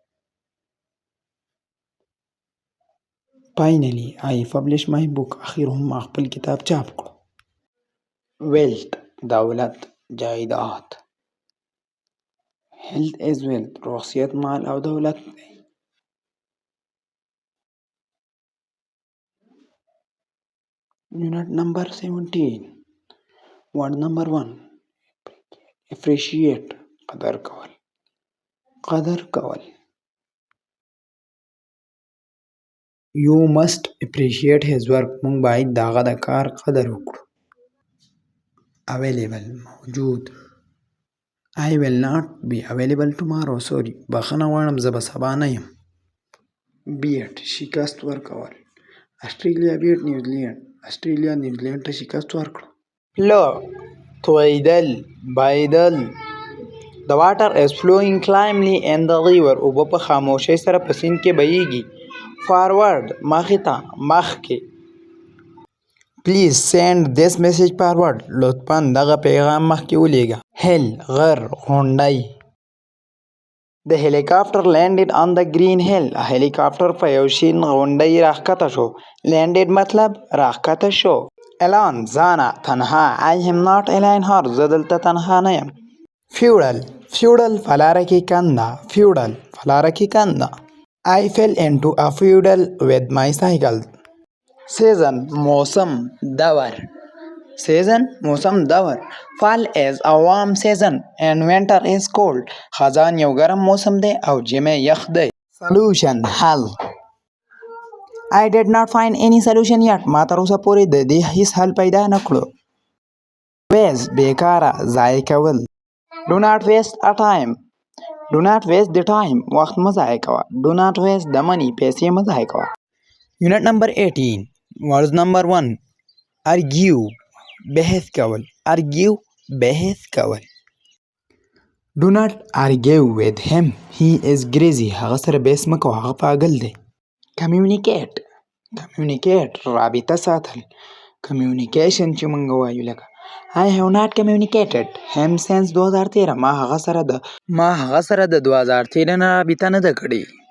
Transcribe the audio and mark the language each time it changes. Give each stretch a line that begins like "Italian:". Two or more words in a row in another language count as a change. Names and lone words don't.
English: Finally I published my book.
Pashto: اخیر هم ما خپل کتاب چاپ کړو. Wealth دولت جایداد.
English: Health is wealth.
Pashto: روغتیت مال او دولت دی.
English: Unit number 17 word number 1 appreciate
Pashto: قدر کول. قدر کول.
English: You must appreciate his work.
Pashto: مونږ باید د هغه د کار قدر وکړو.
English: Available موجود. I will not be available tomorrow.
Pashto: Sorry بخښنه غواړم زه به سبا نه یم. Beat شکست ورکول. استرالیا beat نیوزیلینډ. استرالیا نیوزیلینډ ته شکست ورکړه. Flow تویدل بایدل.
English: The water is flowing calmly in the river.
Pashto: اوبه په خاموشۍ سره په سیند کې بهیږي. Forward مخې ته مخکې.
English: Please send this message forward.
Pashto: لطفاً دغه پیغام مخکې ولیږه. Hill غر غونډۍ.
English: The helicopter landed on the green hill.
Pashto: هلیکاپټر په یو شین غونډۍ راښکته شو. Landed مطلب راښکته شو. Alone ځانه تنها.
English: I am not alone here.
Pashto: زه دلته تنها نه یم.
English: Feudal feudal
Pashto: په لاره کې کنده. Feudal په لاره کې کنده.
English: I fell into a feudal with my cycle.
Pashto: Season موسم دور. Season موسم دور.
English: Fall is a warm season and winter is cold.
Pashto: خزان یو ګرم موسم دی او ژمی یخ دی.
English: Solution حل. I did not find any solution yet.
Pashto: ما تر اوسه پورې د دې هیڅ حل پیدا نه کړو. Waste بیکاره ضایع کول.
English: Do not waste a time. Do not waste the time.
Pashto: وخت مه ضایع کوه.
English: Do not waste the money.
Pashto: پیسې مه ضایع کوه.
English: Unit number 18 words number 1 argue
Pashto: بحث کول. Argue بحث کول.
English: Do not argue with him. He is crazy.
Pashto: هغه سره بحث مه کوه. هغه پاگل دی.
English: Communicate. Communicate
Pashto: رابطه ساتل.
English: Communication
Pashto: چې مونږ وایو لکه
English: I have not communicated him since 2013.
Pashto: ما هغه سره د 2013 نه رابطه نه ده کړې.